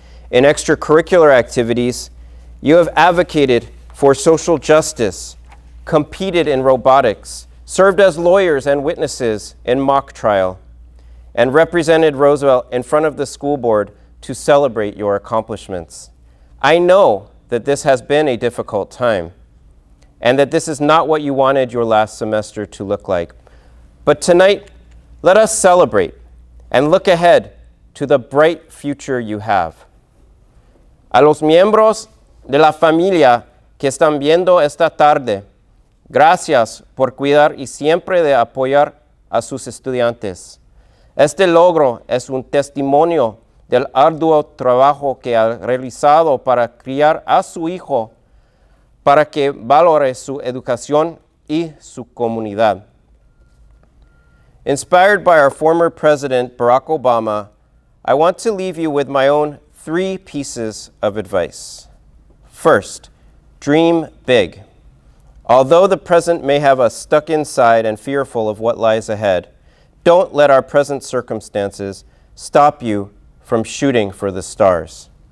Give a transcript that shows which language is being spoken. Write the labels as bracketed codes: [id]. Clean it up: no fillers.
[en] In extracurricular activities, you have advocated for social justice, competed in robotics, served as lawyers and witnesses in mock trial, and represented Roosevelt in front of the school board to celebrate your accomplishments. I know that this has been a difficult time, and that this is not what you wanted your last semester to look like. But tonight, let us celebrate and look ahead to the bright future you have. [es] A los miembros de la familia que están viendo esta tarde, gracias por cuidar y siempre de apoyar a sus estudiantes. Este logro es un testimonio del arduo trabajo que ha realizado para criar a su hijo para que valore su educación y su comunidad. [en] Inspired by our former President, Barack Obama, I want to leave you with my own 3 pieces of advice. First, dream big. Although the present may have us stuck inside and fearful of what lies ahead, don't let our present circumstances stop you from shooting for the stars.